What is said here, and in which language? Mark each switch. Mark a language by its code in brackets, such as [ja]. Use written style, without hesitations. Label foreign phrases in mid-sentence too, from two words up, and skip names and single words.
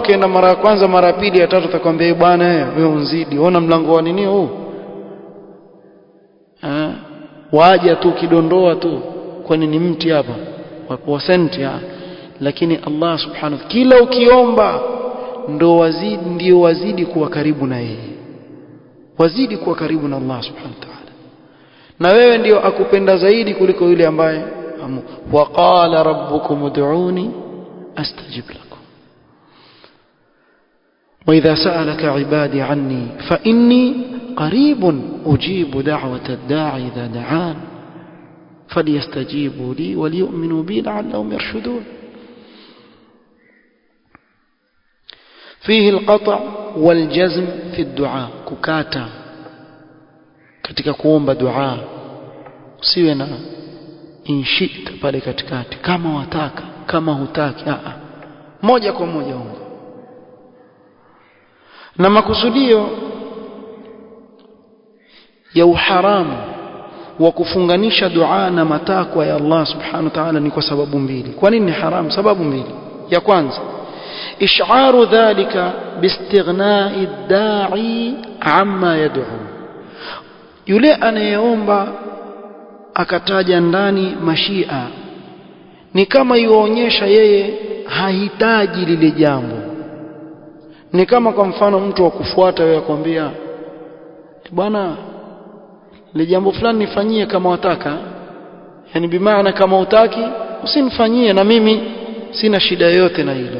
[sw] Ukienda mara ya kwanza, mara ya pili, ya tatu, atakwambia bwana wewe unzidi, ona mlango wa nini huu, waja tu kidondoa tu, kwani ni mti hapa wa senti. Lakini Allah subhanahu kila ukiomba ndio wazidi kuwa karibu na yeye, wazidi kuwa karibu na Allah [ar] سبحانه وتعالى, [sw] na wewe ndio akupenda zaidi kuliko yule ambaye [ar] وقال ربكم ادعوني أستجب لكم وإذا سألك عبادي عني فإني قريب أجيب دعوة الداع إذا دعان فليستجيبوا لي وليؤمنوا بي لعلهم يرشدون. فيه القطع والجزم في الدعاء. [sw] kukata katika kuomba dua, usiwe na inshita pale katikati, kama wataka kama hutaki, moja kwa moja omba. Na makusudio ya uharamu wa kufunganisha dua na matakwa ya Allah [ar] سبحانه وتعالى [sw] ni kwa sababu mbili. Kwa nini ni haram? Sababu mbili. Ya kwanza, [ar] إشعار ذلك باستغناء الداعي عما يدعو. [sw] yule anayeomba akataja ndani mashia, ni kama yuonyesha yeye hahitaji lile jambo. Ni kama kwa mfano mtu wa kufuata wewe akwambia bwana ile jambo fulani nifanyie kama wataka, yani bimaana kama utaki usinifanyie na mimi sina shida yoyote na hilo.